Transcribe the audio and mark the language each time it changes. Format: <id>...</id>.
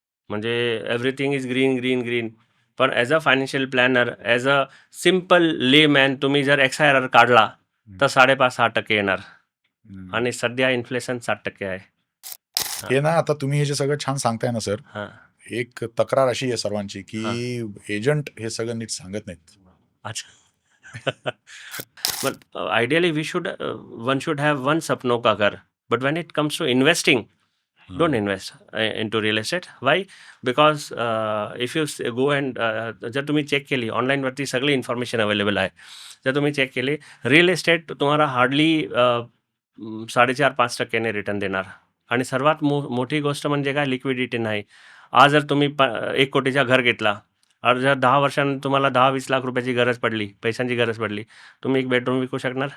<en>म्हणजे everything is green green green. पण as a financial planner, as a simple layman,</en> <mr>तुम्ही जर XIRR काढला तर 5.5-6% येणार. आणि सध्या इन्फ्लेशन 7% आहे. हे ना, आता तुम्ही हे जे सगळं छान सांगताय ना सर, हां एक तक्रार अशी आहे सर्वांची की हां एजंट हे सगळं नीट सांगत नाहीत. अच्छा.</mr> <en>But ideally, one should have one</en> <hi>sapno ka ghar.</hi> <en>But when it comes to investing, don't invest into real estate. Why? Because if you go and</en> <mr>जर तुम्ही चेक केली ऑनलाईन वरती सगळी इन्फॉर्मेशन अवेलेबल आहे, जर तुम्ही चेक केली, real estate तुम्हाला हार्डली 4.5-5% रिटर्न देणार. आणि सर्वात मोठी गोष्ट म्हणजे काय, लिक्विडिटी नाही. आज जर तुम्ही 1 कोटीचा घर घेतला और जर 10 वर्षांनी तुम्हाला 10-20 लाख रुपयाची गरज पडली, पैशांची गरज पडली, तुम्ही एक बेडरूम विकू शकणार?</mr>